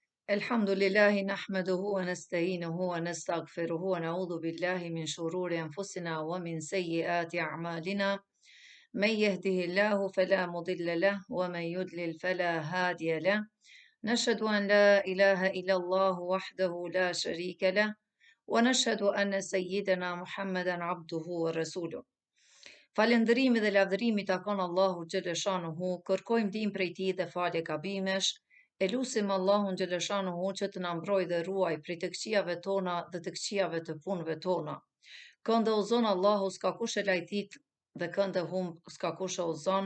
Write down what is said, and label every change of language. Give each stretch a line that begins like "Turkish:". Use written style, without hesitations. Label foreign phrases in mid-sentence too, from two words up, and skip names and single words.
Arabic: الحمد لله نحمده ونستعينه ونستغفره ونعوذ بالله من شرور أنفسنا ومن سيئات أعمالنا من يهده الله فلا مضل له ومن يضلل فلا هادي له نشهد أن لا إله إلا الله وحده لا شريك له ونشهد أن سيدنا محمدا عبده ورسوله.
Albanian: Falëndërimi dhe lavdërimi takon Allahu xhaleshanuhu, kërkojmë ndihmë prej tij dhe falje gabimesh. E lusim Allahun xhaleshanuhu që të na mbrojë dhe ruaj prej të këqijave tona dhe të këqijave të punëve tona. Këndë uzon Allahu s'ka kush e lajtit dhe këndë humb s'ka kush e uzon.